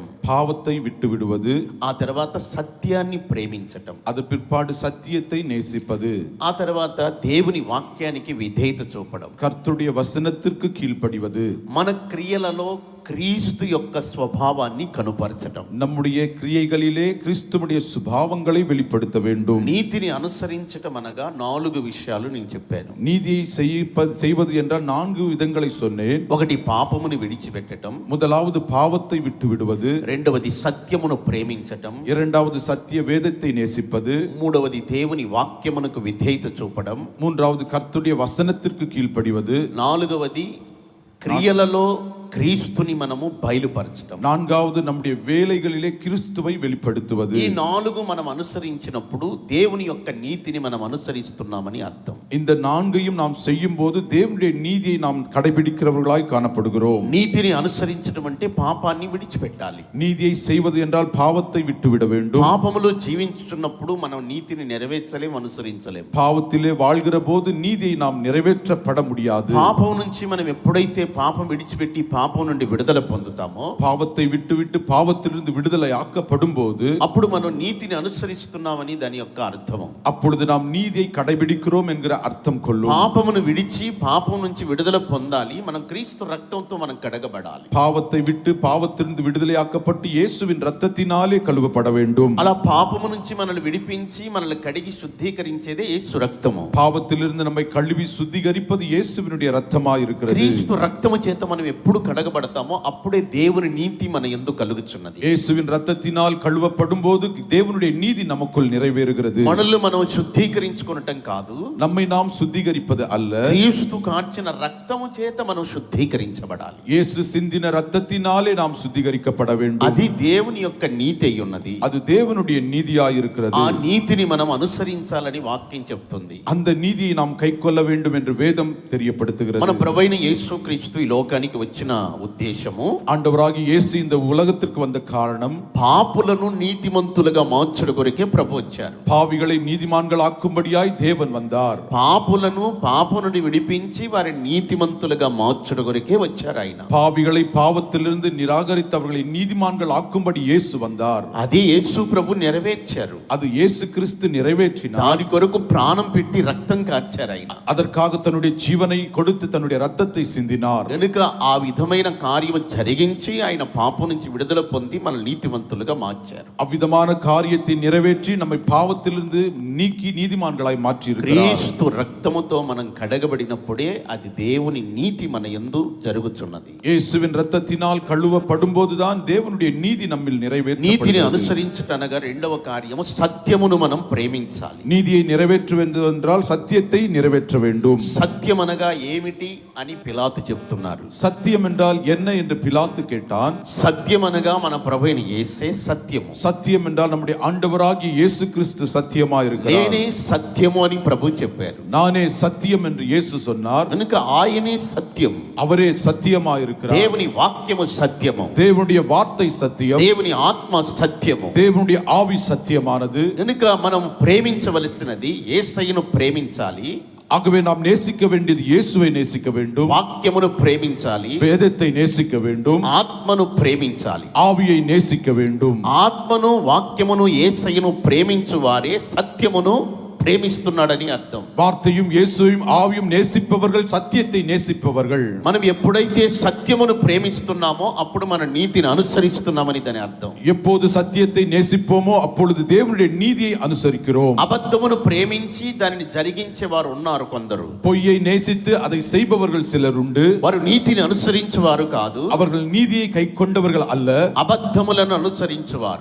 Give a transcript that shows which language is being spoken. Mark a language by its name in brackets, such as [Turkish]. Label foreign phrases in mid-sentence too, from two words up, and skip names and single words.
[Tamil] பாவத்தை விட்டு விடுவது, [Telugu] ఆ తర్వాత సత్యాన్ని ప్రేమించటం, [Tamil] அது பிற்பாடு சத்தியத்தை நேசிப்பது, [Telugu] ఆ తర్వాత దేవుని వాక్యానికి విధేయత చూపడం, [Tamil] கர்த்தருடைய வசனத்திற்கு கீழ்ப்படிவது, [Telugu] మన క్రియలలో క్రీస్తు యొక్క స్వభావాన్ని కనుపరచటం, [Tamil] நம்முடைய கிரியைகளிலே கிறிஸ்துவுடைய சுபாவங்களை வெளிப்படுத்த வேண்டும். [Telugu] నీతిని అనుసరించటం అనగా 4 విషయాలు నేను చెప్పాను. [Tamil] நீதியை செய்வது என்றால் 4 விதங்களை சொன்னேன். [Telugu] ఒకటి పాపమును విడిచిపెట్టటం, [Tamil] முதலாவது பாவத்தை விட்டு விடுவது, [Telugu] రెండవది సత్యమును ప్రేమించటం, [Tamil] இரண்டாவது சத்திய வேதத்தை நேசிப்பது, [Telugu] మూడవది దేవుని వాక్యమునకు విధేయత చూపడం, [Tamil] மூன்றாவது கர்த்தருடைய வசனத்திற்கு கீழ்ப்படிவது, [Telugu] నాలుగవది క్రియలలో క్రీస్తుని మనము బయలుపరచడం. [Tamil] நான்காவது நம்முடைய வேலைகளிலே கிறிஸ்துவை வெளிப்படுத்துவது. [Telugu] ఈ 4 మనం అనుసరించినప్పుడు దేవుని యొక్క నీతిని మనం అనుసరిస్తున్నామని అర్థం. [Tamil] இந்த நான்கையும் நாம் செய்யும்போது தேவனுடைய நீதியை நாம் கடைபிடிக்கிறவர்களாய் காணப்படுகிறோம். [Telugu] నీతిని అనుసరించడం అంటే పాపాన్ని విడిచిపెట్టాలి. [Tamil] நீதியை செய்வது என்றால் பாவத்தை விட்டுவிட வேண்டும். [Telugu] పాపములో జీవించుతున్నప్పుడు మనం నీతిని నెరవేర్చలేం, అనుసరించలేం. [Tamil] பாவத்திலே வாழ்கிற போது நீதியை நாம் நிறைவேற்றப்பட முடியாது. [Telugu] పాపం నుంచి మనం ఎప్పుడైతే పాపం విడిచిపెట్టి పాపం నుండి విడుదల పొందుతామో, [Tamil] பாவத்தை விட்டுவிட்டு பாவத்திலிருந்து விடுதலை ஆக்கப்படும் போது [Telugu] అప్పుడు మనం నీతిని అనుసరిస్తున్నామని దాని యొక్క అర్థము. [Tamil] அப்பொழுது நாம் நீதியை கடைபிடிக்கிறோம் என்கிற அர்த்தம் கொள்ளும். [Telugu] పాపమును విడిచి పాపం నుంచి విడుదల పొందాలి. మనం క్రీస్తు రక్తంతో మనం కడగబడాలి. [Tamil] பாவத்தை விட்டு பாவத்திலிருந்து விடுதலையாக்கப்பட்டு இயேசுவின் இரத்தத்தினாலே கழுவப்பட வேண்டும். [Telugu] అలా పాపము నుంచి మనల్ని విడిపించి మనల్ని కడిగి శుద్ధీకరించేదే యేసు రక్తము. [Tamil] பாவத்திலிருந்து நம்மை கழுவி சுத்திகரிப்பது இயேசுவினுடைய இரத்தமாய் இருக்கிறது. [Telugu] క్రీస్తు రక్తము చేత మనం ఎప్పుడు కడగబడతామో అప్పుడే దేవుని నీతి మన యందు కలుగుచున్నది. [Tamil] இயேசுவின் இரத்தத்தினால் கழுவப்படும் போது தேவனுடைய நீதி நமக்குள் நிறைவேறுகிறது. [Telugu] మనల్ని మనం శుద్ధీకరించుకోవటం కాదు, [Tamil] நம்மை நாம் சுத்திகரிப்பது அல்ல, [Telugu] క్రీస్తు కార్చిన రక్తము చేత మనం శుద్ధీకరించబడాలి. [Tamil] இயேசு சிந்தின இரத்தத்தினாலே நாம் சுத்திகரிக்கப்பட வேண்டும். [Telugu] అది దేవుని యొక్క నీతి అయి ఉన్నది. [Tamil] அது தேவனுடைய நீதியாய் இருக்கிறது. [Telugu] ఆ నీతిని మనం అనుసరించాలని వాక్యం చెప్తుంది. [Tamil] அந்த நீதியை நாம் கைக்கொள்ள வேண்டும் என்று வேதம் தெரியப்படுத்துகிறது. [Telugu] మన ప్రభువైన యేసుక్రీస్తు ఈ లోకానికి వచ్చిన ఉద్దేశము, [Tamil] ஆண்டவராகிய இயேசு இந்த உலகத்திற்கு வந்த காரணம் [Telugu] పాపులను నీతిమంతులుగా మార్చడం కొరకే ప్రభు వచ్చారు. [Tamil] பாவிகளை நீதிமான்கள் ஆக்கும்படியாய் தேவன் வந்தார். [Telugu] పాపులను పాపం నుండి విడిపించి వారిని నీతిమంతులుగా మార్చడం కొరకే వచ్చారు ఆయన. [Tamil] பாவிகளை பாவத்திலிருந்து நிராகரித்தவர்களை நீதிமான்கள் ஆக்கும்படி இயேசு வந்தார். [Telugu] అది యేసు ప్రభు నెరవేర్చారు. [Tamil] அது இயேசு கிறிஸ்து நிறைவேற்றினார். [Telugu] దాని కొరకు ప్రాణం పెట్టి రక్తం కార్చారు ఆయన. [Tamil] அதற்காக தன்னுடைய ஜீவனை கொடுத்து தன்னுடைய ரத்தத்தை சிந்தினார். [Telugu] కనుక ఆ విధమైన కార్యం జరిగించి ఆయన పాపం నుంచి విడుదల పొంది మన నీతిమంతులుగా మార్చారు. [Tamil] அவ்விதமான காரியத்தை நிறைவேற்றி நம்மை பாவத்திலிருந்து நீக்கி நீதிமான்களாய் மாற்றி இருக்கிறார். [Telugu] క్రీస్తు రక్తముతో మనం కడగబడినప్పుడే అది దేవుని నీతి మన యందు జరుగుతున్నది. [Tamil] இயேசுவின் இரத்தத்தினால் கழுவப்படும் போதுதான் தேவனுடைய நீதி நம்மில் [Telugu] నీతిని [Tamil] நிறைவேற்றப்படுகிறது. [Telugu] అనుసరించటనగా రెండవ కార్యము సత్యమును మనం ప్రేమించాలి. [Tamil] நீதியை நிறைவேற்றுவது என்றால் சத்தியத்தை நிறைவேற்ற வேண்டும். [Telugu] సత్యం అనగా ఏమిటి అని పిలాతు చెప్తున్నారు. [Tamil] சத்தியம் என்றால் என்ன என்று பிலாத்து கேட்டான். [Telugu] సత్యం అనగా మన ప్రభువైన యేసే సత్యము. [Tamil] சத்தியம் என்றால் நம்முடைய ஆண்டவராகிய இயேசு கிறிஸ்து சத்தியமா இருக்கிறார். [Telugu] నేనే సత్యము అని ప్రభు చెప్పారు. [Tamil] நானே சத்தியம் என்று இயேசு சொன்னார். [Telugu] కనుక ఆయనే సత్యం. [Tamil] அவரே சத்தியமா இருக்கிறார். [Telugu] దేవుని వాక్యము సత్యము. [Tamil] தேவனுடைய வார்த்தை சத்தியம். [Telugu] దేవుని ఆత్మ సత్యము. [Tamil] தேவனுடைய ஆவி சத்தியமானது. [Telugu] కనుక మనం ప్రేమించవలసినది యేసయ్యను ప్రేమించాలి, [Tamil] ஆகவே நாம் நேசிக்க வேண்டியது இயேசுவை நேசிக்க வேண்டும். [Telugu] వాక్యమును ప్రేమించాలి, [Tamil] வேதத்தை நேசிக்க வேண்டும். [Telugu] ఆత్మను ప్రేమించాలి. [Tamil] ஆவியை நேசிக்க வேண்டும். [Telugu] ఆత్మను వాక్యమును యేసయ్యను ప్రేమించు వారే సత్యమును ప్రేమిస్తున్నాడని అర్థం. [Tamil] வார்த்தையும் இயேசுவையும் ஆவியும் நேசிப்பவர்கள் சத்தியத்தை நேசிப்பவர்கள். [Telugu] మనం ఎప్పుడైతే సత్యమును ప్రేమిస్తున్నామో అప్పుడు మన నీతిని అనుసరిస్తున్నామని దాని అర్థం. [Tamil] எப்போது சத்தியத்தை நேசிப்போமோ அப்பொழுது தேவனுடைய நீதியை அனுசரிக்கிறோம். [Telugu] అబద్ధమును ప్రేమించి దానిని జరిగించే వారు ఉన్నారు కొందరు. [Tamil] பொய்யை நேசித்து அதை செய்பவர்கள் சிலர் உண்டு. [Telugu] వారు నీతిని అనుసరించేవారు కాదు, [Tamil] அவர்கள் நீதியை கைக்கொண்டவர்கள் அல்ல, [Telugu] అబద్ధములను అనుసరించేవారు.